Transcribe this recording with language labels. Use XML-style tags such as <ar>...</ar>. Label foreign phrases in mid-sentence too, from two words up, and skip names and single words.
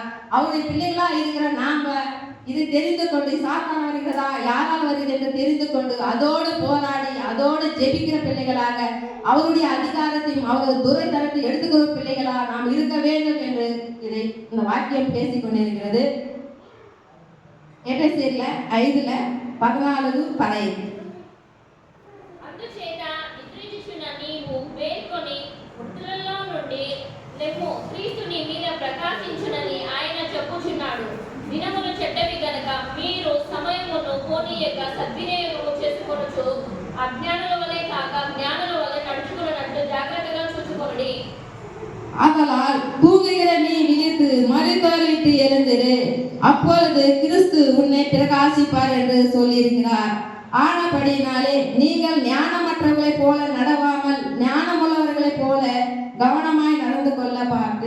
<ta>அவருடைய பிள்ளைகளா இருக்கிற நாம இதை தெரிந்து கொண்டு சாத்தான் வருகிறதா யாரால் வருகிறது என்று தெரிந்து கொண்டு அதோடு போராடி அதோடு ஜெபிக்கிற பிள்ளைகளாக அவருடைய அதிகாரத்தையும் அவரது துரைத்தனத்தை எடுத்துக்கிற பிள்ளைகளா நாம் இருக்க வேண்டும் என்று இதை இந்த வாக்கியம் பேசிக் கொண்டிருக்கிறது. எபேசியர்ல 5:14-15</ta> <te>అందుచేత నిద్రించుచున్న నీవు మేల్కొని మృతులలో నుండి లెమ్ము, క్రీస్తు నీ మీద ప్రకాశించునని ఆయన చెప్పుచున్నాడు. దినములు చెడ్డవి గనక మీరు సమయమును పోనీయక సద్వినియోగము చేసుకొనుచు అజ్ఞానుల వలె కాక జ్ఞానుల వలె నడుచుకున్నట్టు జాగ్రత్తగా చూచుకొనుడి.</te> <ta>ஆதலால் தூங்குகிற நீ விழித்து மரித்தோரை விட்டு எழுந்திரு, அப்பொழுது கிறிஸ்து உன்னை பிரகாசிப்பார் என்று சொல்லியிருக்கிறார். ஆனபடினாலே நீங்கள் ஞானமற்றவர்களைப் போல நடவாமல் ஞானமுள்ளவர்களைப் போல கவனமாய் நடந்து கொள்ள பார்த்து.</ta>